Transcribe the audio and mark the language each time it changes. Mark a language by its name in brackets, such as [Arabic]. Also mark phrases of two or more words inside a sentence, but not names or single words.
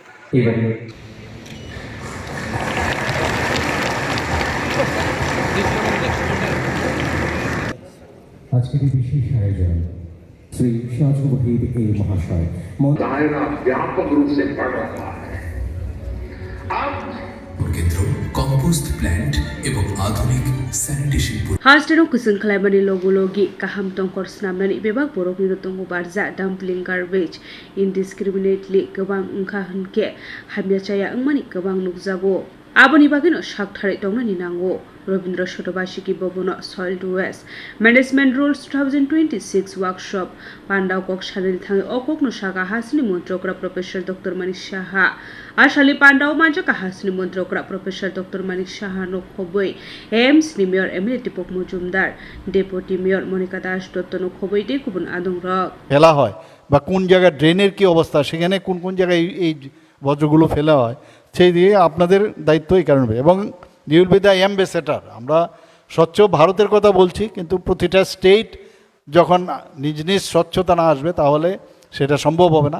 [Bangla] এবারে আজকের এই বিশেষ আয়োজন श्री शाहजहां वहीद ए महाशय [Hindi] दायरा व्यापक रूप से बढ़ रहा है। अब केंद्र कम्पोस्ट प्लांट एवं आधुनिक सैनिटेशन [Bodo] हास्टेनो कुसुं खालामनानै लगे गाहाम तंखर स्नामनानै बेबाग बरफनि रतंगु बारजा डाम्पलिं [English] garbage indiscriminately [Bodo] गोबां ओंखा होनके हामियाचाया ओंमानि गोबां नुकजागो आबोनि बागैनो सागथारै दंनानि नांगौ रवीन्द्र शतबार्षिकी भवन सॉइल वेस्ट मैनेजमेंट रुल्स 2026 वर्कशॉप पांडाव कक सारिल थाङै अककनो सागा हासिनि मन्त्रकरा प्रोफेसर डॉक्टर मानिक साहा आसालि पांडाव मानजका हासिनि मन्त्रकरा प्रोफेसर डॉक्टर मानिक साहा नखबै एम्स नि मेयर एमएलए दीपक मजुमदार [English] deputy mayor [Bodo] मनिका दास दत्त नखबै दे गुबुन आदं रक [Bangla] ফেলা হয় বা কোন জায়গায় ড্রেনের কি অবস্থা সেখানে কোন কোন জায়গায় এই বজ্রগুলো ফেলা হয় সেই দিয়ে আপনাদের দায়িত্ব এই কারণে এবং [English] you will be the ambassador. [Bangla] আমরা স্বচ্ছ ভারতের কথা বলছি, কিন্তু প্রতিটা স্টেট যখন নিজ নিজ স্বচ্ছতা না আসবে তাহলে সেটা সম্ভব হবে না।